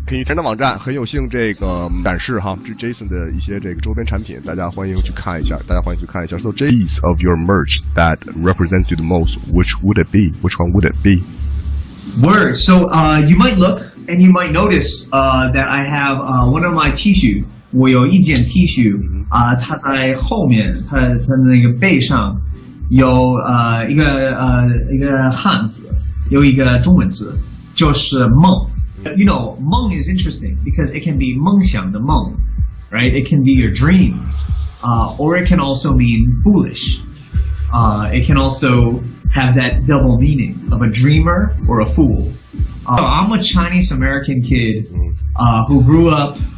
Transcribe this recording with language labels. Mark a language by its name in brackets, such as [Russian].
[Chinese] 可以前的网站很有幸这个展示哈，这 Jason 的一些这个周边产品，大家欢迎去看一下。 [English] So piece of your merch that represents you the most, which would it be? Which one would it be? Word. So you might look and you might notice that I have one of my T-shirt. [Chinese] 我有一件 T 恤它在后面，它的那个背上有一个汉字，有一个中文字，就是梦。 [English] You know, 梦 is interesting because it can be [Chinese] 梦想的梦 [English] right? It can be your dream, or it can also mean foolish. It can also have that double meaning of a dreamer or a fool. I'm a Chinese American kid who grew up.